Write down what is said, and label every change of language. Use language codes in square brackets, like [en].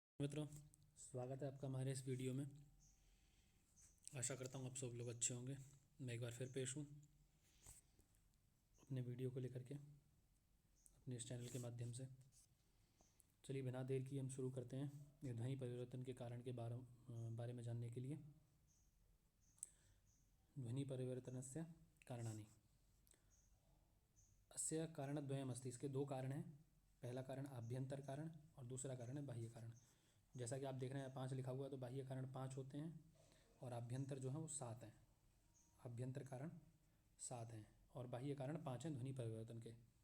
[hi] मित्रों, स्वागत है आपका हमारे इस वीडियो में। आशा करता हूँ आप सब लोग अच्छे होंगे। मैं एक बार फिर पेश हूँ अपने वीडियो को लेकर के अपने इस चैनल के माध्यम से। चलिए बिना देर किए हम शुरू करते हैं ये ध्वनि परिवर्तन के कारण के बारे में जानने के लिए। [sa] ध्वनि परिवर्तनस्य कारणानि। अस्य कारणद्वयमस्ति, [hi] इसके दो कारण हैं। पहला कारण आभ्यंतर कारण और दूसरा कारण है बाह्य कारण। जैसा कि आप देख रहे हैं 5 लिखा हुआ है, तो बाह्य कारण 5 होते हैं और आभ्यंतर जो है वो 7 हैं। आभ्यंतर कारण 7 हैं और बाह्य कारण 5 हैं ध्वनि परिवर्तन के।